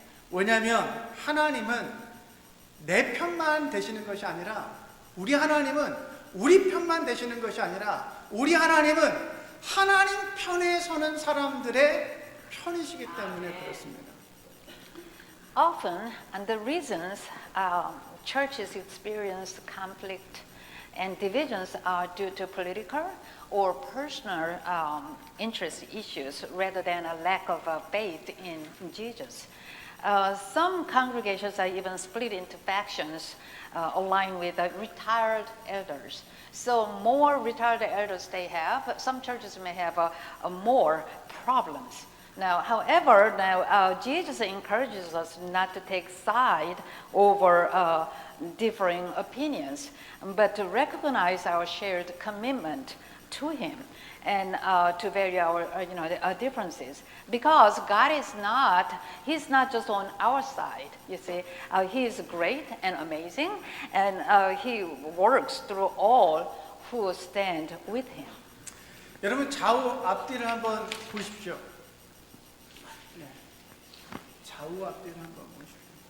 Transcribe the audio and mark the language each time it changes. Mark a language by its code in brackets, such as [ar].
[ko] 왜냐하면 하나님은 내 편만 되시는 것이 아니라, 우리 하나님은 우리 편만 되시는 것이 아니라, 우리 하나님은 하나님 편에 서는 사람들의 편이시기 때문에 그렇습니다. [en] Often, and the reasons churches experience conflict and divisions are due to political or personal interest issues rather than a lack of faith in Jesus. Some congregations are even split into factions aligned with retired elders. So more retired elders they have, some churches may have more problems. Now, however, Jesus encourages us not to take side over differing opinions, but to recognize our shared commitment to Him and to vary our differences. Because God He's not just on our side, you see. He is great and amazing, and He works through all who stand with Him. [ko] 여러분, 좌우 앞뒤를 한번 보십시오. 네. 좌우 앞뒤를 한번 보십시오.